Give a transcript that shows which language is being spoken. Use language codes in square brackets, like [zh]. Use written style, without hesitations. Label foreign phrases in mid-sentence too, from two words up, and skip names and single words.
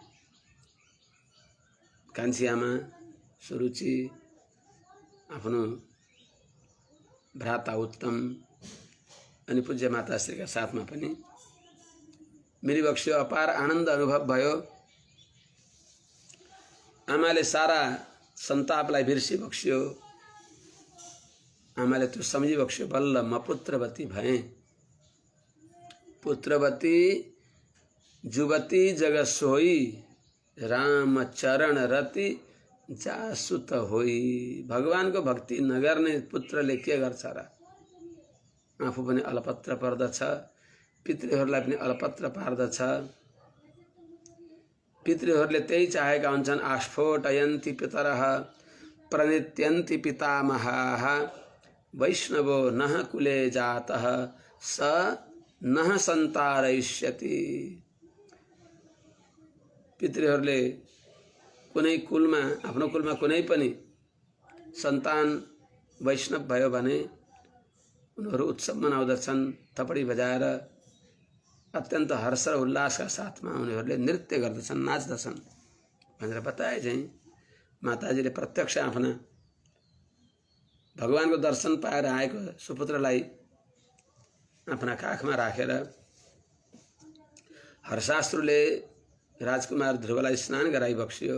[ne] कान्छी आमा सुरुचि, आफ्नो भ्राता उत्तम अनि पूज्य माताश्रीका साथमा पनि मिलिबक्सियो। अपार आनन्द अनुभव भयो। आमाले सारा सन्तापलाई बिर्सिबक्सियो। आमाले त्यो सम्झिबक्सियो, बल्ल म पुत्रवती भएँ। [awa] पुत्रवती जुवती जग सोई, राम चरण रति जासुत होई। [ne] भगवानको भक्ति नगर्ने पुत्रले के गर्छ र? आफू पनि अलपत्र पर्दछ, पितृहरूलाई पनि अलपत्र पार्दछ। पितृहरूले त्यही चाहेका हुन्छन्। [sa] आस्फोटयन्ति पितरः प्रणित्यन्ति पितामहाः, वैष्णवो नः कुले जातः स नः सन्तारयिष्यति। [ne] पितृहरूले कुनै कुलमा, आफ्नो कुलमा कुनै पनि सन्तान वैष्णव भयो भने उनीहरू उत्सव मनाउँदछन्। थपडी बजाएर अत्यन्त हर्ष र उल्लासका साथमा उनीहरूले नृत्य गर्दछन्, नाच्दछन् भनेर बताए चाहिँ माताजीले प्रत्यक्ष आफ्ना भगवानको दर्शन पाएर आएको सुपुत्रलाई आफ्ना काखमा राखेर हर्षाश्रुले राजकुमार ध्रुवलाई स्नान गराइबक्सियो।